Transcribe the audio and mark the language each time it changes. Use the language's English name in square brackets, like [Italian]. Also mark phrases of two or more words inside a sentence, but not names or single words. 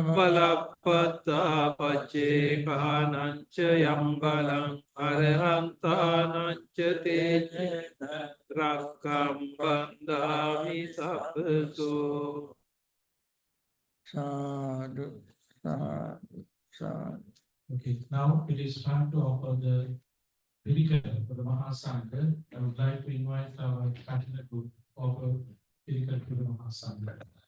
[Pali] Palappata paccekānañca yambalam arahantanañca te rakkam bandhami sabbatu. sadhu sadhu sadhu. [English] Okay, now it is time to offer the Pirikad for the Mahasangha. I would like to invite our partner to offer Pirikad to the Mahasangha.